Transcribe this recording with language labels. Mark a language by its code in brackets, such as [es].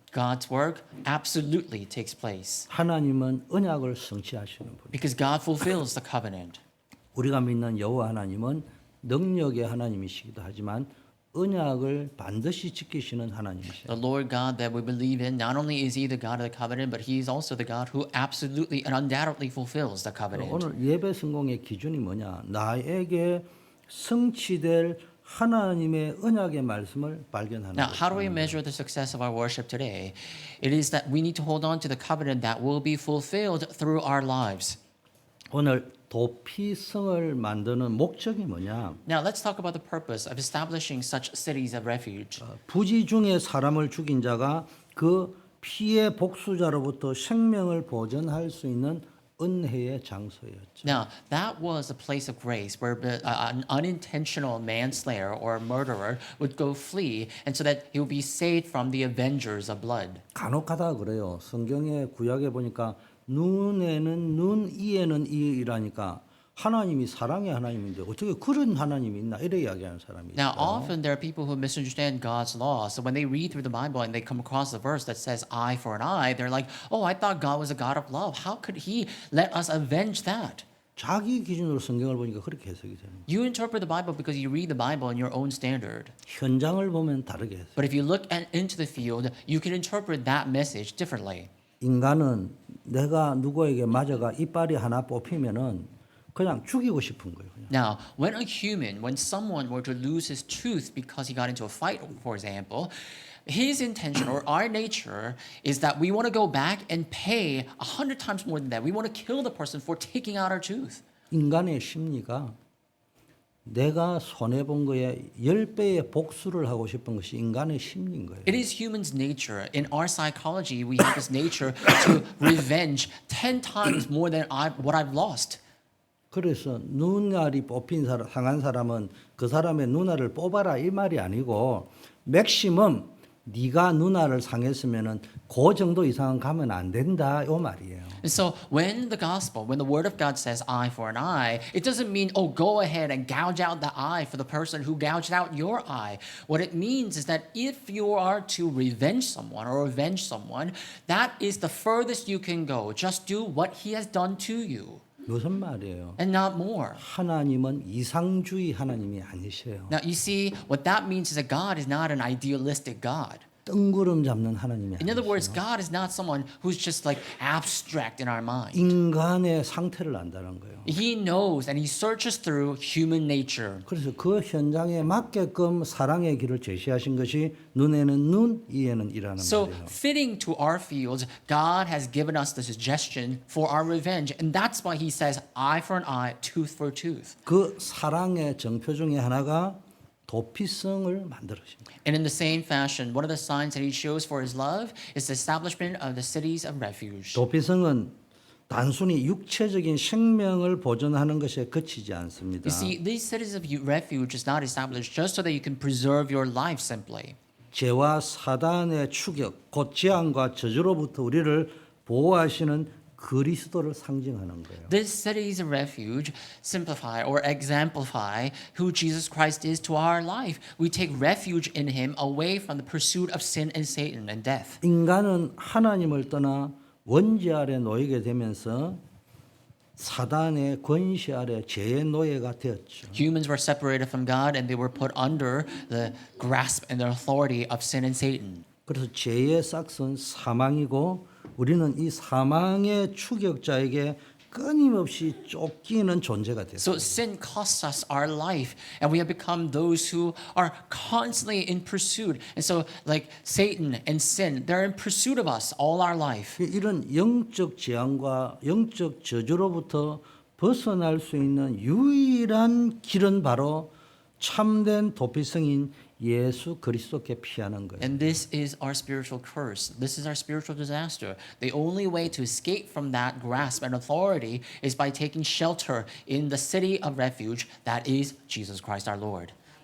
[en] God's work absolutely takes place [ko] 하나님은 언약을 성취하시는 분. [en] because God fulfills the covenant. [ko] 우리가 믿는 여호와 하나님은 능력의 하나님이시기도 하지만 언약을 반드시 지키시는 하나님이시죠. [en] The Lord God that we believe in, not only is he the God of the covenant, but he is also the God who absolutely and undoubtedly fulfills the covenant. [ko] 오늘 예배 성공의 기준이 뭐냐? 나에게 성취될 하나님의 언약의 말씀을 발견하는 [en] Now, how do we [ko] 것입니다. [en] measure the success of our worship today? It is that we need to hold on to the covenant that will be fulfilled through our lives. [ko] 오늘 도피성을 만드는 목적이 뭐냐? [en] Now, let's talk about the purpose of establishing such cities of refuge. [ko] 부지 중에 사람을 죽인 자가 그 피의 복수자로부터 생명을 보전할 수 있는 은혜의 장소였죠. [en] Now, that was a place of grace where an unintentional manslayer or murderer would go flee, and so that he would be saved from the avengers of blood. [ko] 간혹가다 그래요. 성경의 구약에 보니까 눈에는 눈, 이에는 이라니까 하나님이 사랑의 하나님인데 어떻게 그런 하나님이 있나 이래 이야기하는 사람이 [en] Now, [ko] 있어요. [en] often there are people who misunderstand God's law. So when they read through the Bible and they come across a verse that says eye for an eye, they're like, oh, I thought God was a God of love. How could he let us avenge that? [ko] 자기 기준으로 성경을 보니까 그렇게 해석이 되는 거예요. [en] You interpret the Bible because you read the Bible in your own standard. [ko] 현장을 보면 다르게 해석해요. [en] But if you look into the field, you can interpret that message differently. [ko] 인간은 내가 누구에게 맞아가 이빨이 하나 뽑히면은 그냥 죽이고 싶은 거예요. 그냥. [en] Now, when someone were to lose his tooth because he got into a fight, for example, his intention or our nature is that we want to go back and pay 100 times more than that. We want to kill the person for taking out our tooth. [ko] 인간의 심리가 내가 손해본 거에 10배의 복수를 하고 싶은 것이 인간의 심리인 거예요. [en] It is human's nature. In our psychology, we have this nature to revenge 10 times more than what I've lost. [ko] 그래서 눈알이 뽑힌 상한 사람은 그 사람의 눈알을 뽑아라 이 말이 아니고 맥시멈 네가 누나를 상했으면은 그 정도 이상은 가면 안 된다 요 말이에요. [en] And so when the gospel, when the word of God says eye for an eye, it doesn't mean, oh, go ahead and gouge out the eye for the person who gouged out your eye. What it means is that if you are to revenge someone or avenge someone, that is the furthest you can go. Just do what he has done to you [ko] 무슨 말이에요? [en] and not more. [ko] 하나님은 이상주의 하나님이 아니세요. [en] Now, you see, what that means is that God is not an idealistic God. [ko] 뜬구름 잡는 하나님이 [en] In other words, [ko] 아니세요. [en] God is not someone who's just like abstract in our mind. [ko] 인간의 상태를 안다는 거예요. [en] He knows and he searches through human nature. [ko] 그래서 그 현장에 맞게끔 사랑의 길을 제시하신 것이 눈에는 눈, 이에는 이라는 [en] So, [ko] 말이에요. [en] fitting to our fields, God has given us the suggestion for our revenge. And that's why he says, eye for an eye, tooth for tooth. [ko] 그 사랑의 정표 중에 하나가 도피성을 만들으신 거예요. [en] And in the same fashion, one of the signs that he shows for his love is the establishment of the cities of refuge. [ko] 도피성은 단순히 육체적인 생명을 보존하는 것에 그치지 않습니다. [en] You see, these cities of refuge is not established just so that you can preserve your life simply. [ko] 죄와 사단의 추격, 곧 재앙과 저주로부터 우리를 보호하시는 그리스도를 상징하는 거예요. [en] These cities of refuge simplify or exemplify who Jesus Christ is to our life. We take refuge in him away from the pursuit of sin and Satan and death. [ko] 인간은 하나님을 떠나 원죄 아래 놓이게 되면서 사단의 권시 아래 죄의 노예가 되었죠. [en] Humans were separated from God and they were put under the grasp and the authority of sin and Satan. [ko] 그래서 죄의 싹은 사망이고 우리는 이 사망의 추격자에게 끊임없이 쫓기는 존재가 [en] So [ko] 됐어요. [en] sin costs us our life, and we have become those who are constantly in pursuit. And so, like Satan and sin, they're in pursuit of us all our life. [ko] 이런 영적 재앙과 영적 저주로부터 벗어날 수 있는 유일한 길은 바로 참된 도피성인 예수 그리스도께 피하는 거예요. [en] And this is our spiritual curse. This is our spiritual disaster. The only way to escape from that grasp and authority is by taking shelter in the city of refuge that is Jesus Christ our Lord.